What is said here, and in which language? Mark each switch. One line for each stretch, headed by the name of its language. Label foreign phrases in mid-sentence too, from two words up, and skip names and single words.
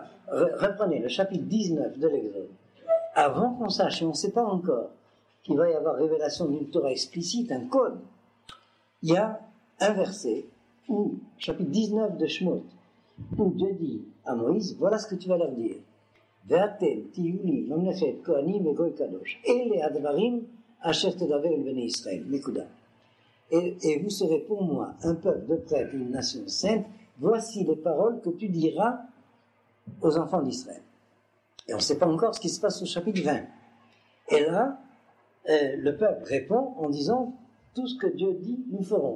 French: Reprenez le chapitre 19 de l'Exode. Avant qu'on sache, et on ne sait pas encore, qu'il va y avoir révélation d'une Torah explicite, un code, il y a un verset, où, chapitre 19 de Shemot, où Dieu dit à Moïse, voilà ce que tu vas leur dire.
Hebrew: ואתם תהיו לי ממלכת כהנים וגוי קדוש. אלה הדברים אשר תדבר אל בני ישראל.
French: Nekuda. et vous serez pour moi un peuple de prêtres et une nation sainte. Voici les paroles que tu diras aux enfants d'Israël. Et on ne sait pas encore ce qui se passe au chapitre 20. Et là, le peuple répond en disant tout ce que Dieu dit, nous ferons.